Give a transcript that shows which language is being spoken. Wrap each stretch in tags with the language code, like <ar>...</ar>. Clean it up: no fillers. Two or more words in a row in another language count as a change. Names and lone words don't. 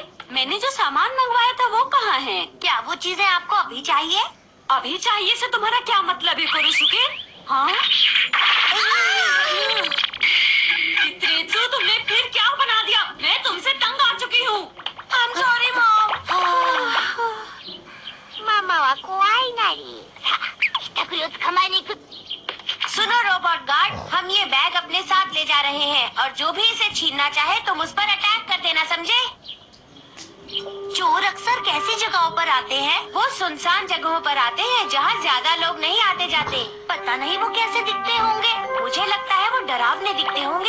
<hi>मैंने जो सामान मंगवाया था वो कहाँ है? क्या वो चीजें आपको अभी चाहिए? अभी चाहिए से तुम्हारा क्या मतलब है कोरोसुके? हाँ? कित्रेत्सु, तुमने फिर क्या बना दिया? मैं तुमसे तंग आ चुकी हूँ।</hi> <en>I'm sorry, Mom.</en> <ja>ママは怖いなり。ひったくりを捕まえに行く。</ja> <hi>सुनो</hi> <en>robot guard,</en> <hi>हम ये बैग अपने साथ ले जा रहे हैं और जो भी इसे छीनना चाहे तुम उस पर अटैक कर देना, समझे? चोर अक्सर कैसी जगहों पर आते हैं? वो सुनसान जगहों पर आते हैं जहाँ ज्यादा लोग नहीं आते जाते। पता नहीं वो कैसे दिखते होंगे। मुझे लगता है वो डरावने दिखते होंगे।</hi>